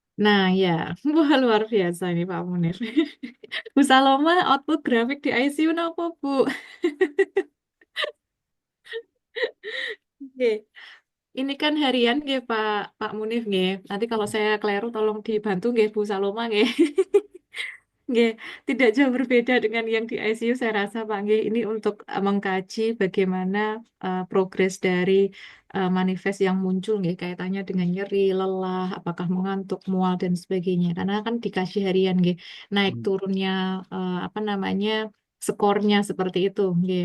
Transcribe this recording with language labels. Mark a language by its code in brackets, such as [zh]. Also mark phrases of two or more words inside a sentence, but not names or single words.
[id] Nah, ya, wah luar biasa ini Pak Munir. Bu Saloma, output grafik di ICU apa, Bu? Oke. Ini kan harian nggih Pak Munif nggih. Nanti kalau saya keliru tolong dibantu nggih Bu Saloma nggih. Nggih, tidak jauh berbeda dengan yang di ICU saya rasa Pak nggih. Ini untuk mengkaji bagaimana progres dari manifest yang muncul nggih kaitannya dengan nyeri, lelah, apakah mengantuk, mual dan sebagainya. Karena kan dikasih harian nggih, naik Hmm. turunnya apa namanya skornya seperti itu nggih